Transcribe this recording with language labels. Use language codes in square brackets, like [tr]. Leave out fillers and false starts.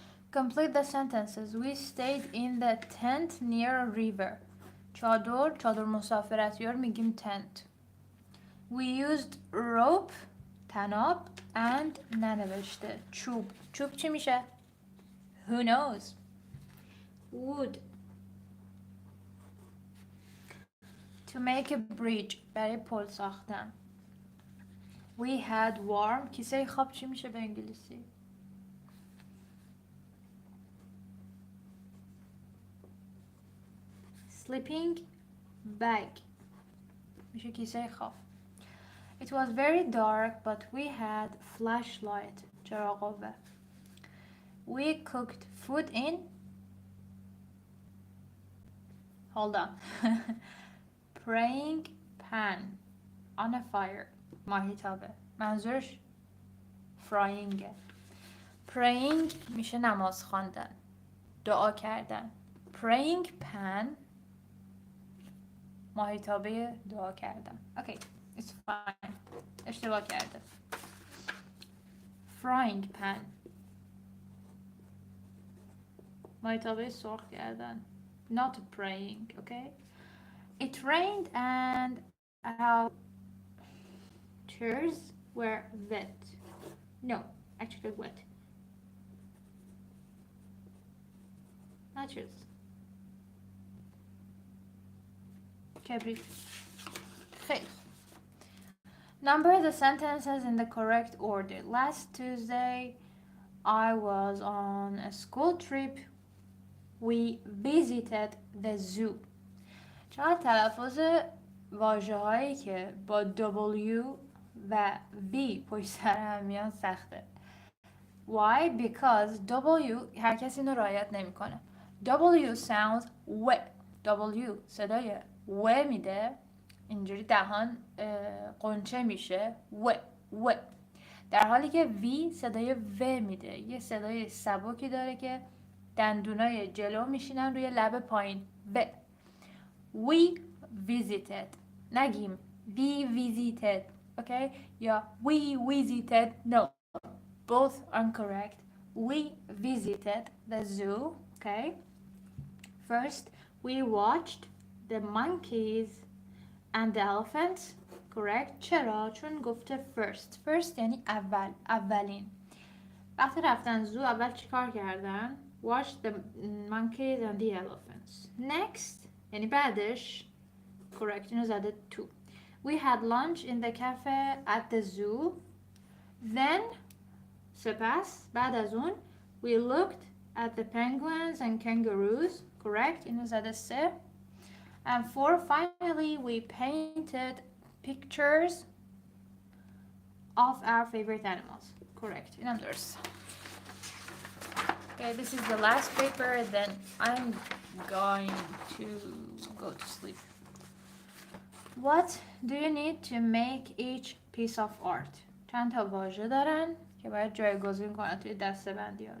[en] Complete the sentences. We stayed in the tent near a river. [fa] چادر مسافرتیار میگیم tent. [en] We used rope طناب and [fa] ننوشته چوب چی میشه؟ [en] Who knows? Wood. To make a bridge برای پل ساختن. We had warm. [fa] کیسه خواب چی میشه به انگلیسی؟ Sleeping bag میشه کیسه خواب. [en] It was very dark but we had flashlight. چراغ قوه. We cooked food in. Hold on. Praying pan on a fire. ماهیتابه. [fa] منظورش frying. Praying میشه نماز خواندن. دعا کردن. Praying pan ماهیتابه دعا کردن. [en] Okay, it's fine. [fa] اشتباه کرده. Frying pan ماهیتابه سرخ کردن. [en] not praying, okay? It rained and our chairs were wet. No, actually wet. Not chairs. [fa] كبريت. خیلی. [en] Number the sentences in the correct order. Last Tuesday, I was on a school trip. We visited the zoo. [fa] چقدر تلفظ واژه هایی که با W و V پشت سر هم میان سخته. [en] Why? [fa] Because W هر کسی اینو رعایت نمیکنه. [en] W sounds و. [fa] W صدای و میده، اینجوری دهان قنچه میشه و. در حالی که V صدای و میده، یه صدای سبکی داره که دندونای جلو میشینن روی لب پایین. [en] و. We visited. نگیم we visited. Okay? یا we visited. No. Both incorrect. We visited the zoo. Okay? First, we watched the monkeys and the elephants. Correct. [fa] چرا؟ چون گفته first یعنی اولین. وقتی رفتن زو اول چیکار کردن؟ [en] Watch the monkeys and the elephants. [fa] Next یعنی بعدش correct اینو زده تو. [en] We had lunch in the cafe at the zoo. Then [fa] سپس بعد از اون [en] we looked at the penguins and kangaroos. [fa] Correct اینو زده سه. [en] And finally we painted pictures of our favorite animals. [fa] Correct اینم درست. [en] Okay, this is the last paper, then I'm going to go to sleep. What do you need to make each piece of art? [fa] چند تا واژه دارن که باید جایگزین کنن توی دسته‌بندی ها.